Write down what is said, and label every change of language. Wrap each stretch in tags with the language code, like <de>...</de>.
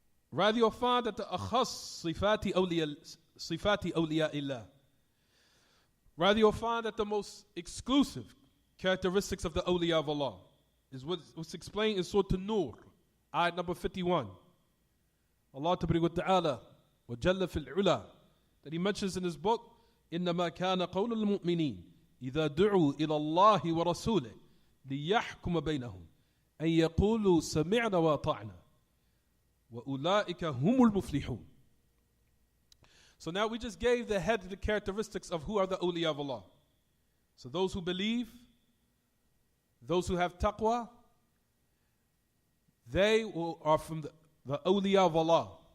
<en>Rather, you'll find that the</en> <ar>akhas sifati awliya illah.</ar> <en>Rather, you'll find that the most exclusive characteristics of the awliya of Allah is what's explained in Surah An-Nur, ayat number 51.</en> <ar>Allah Ta'ala wa jalla fil ula,</ar> <en>that He mentions in His book,</en> <ar>إنما كان قول المؤمنين إذا دعوا إلى الله ورسوله ليحكم بينهم أن يقولوا سمعنا وأطعنا وأولئك هم المفلحون.</ar> <en>So now we just gave the head of the characteristics of who are the awliya of Allah. So those who believe, those who have taqwa, they are from the awliya of Allah.</en>